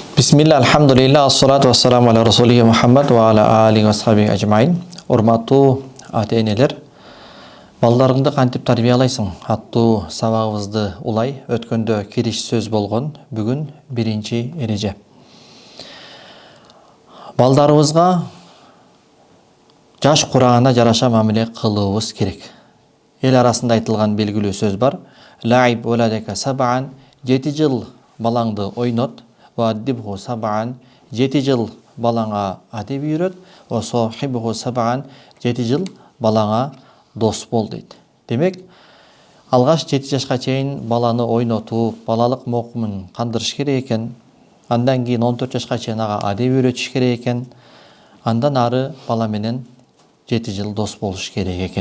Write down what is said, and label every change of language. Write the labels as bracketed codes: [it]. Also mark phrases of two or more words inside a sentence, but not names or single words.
[ar] بسم الله، الحمد لله، والصلاة والسلام على رسوله محمد وعلى آله وصحبه أجمعين. [ky] Урматтуу ата-энелер, балдарыңды кантип тарбиялайсың аттуу сабагыбызды улай өткөндө кириш сөз болгон. Бүгүн биринчи эреже. Балдарыбызга жаш курагына жараша мамиле кылыбыз керек. Эл арасында айтылган белгилүү сөз бар. [ar] لاعب ولدك سبعا, [ky] 7 жыл балаңды ойнот. [ar] وأدبه سبعا, [ky] 7 жыл балаңа адеп үйрөт. [ar] وصاحبه سبعا, [ky] 7 жыл балаңа дос бол дейт. Демек, алгаш 7 жашка чейин баланы ойнотуп, балалык мокумун кандырыш керек экен. Андан кийин 14 жашка чейин ага адеп үйрөтүш керек экен. Андан ары бала менен 7 жыл дос болуш керек экен.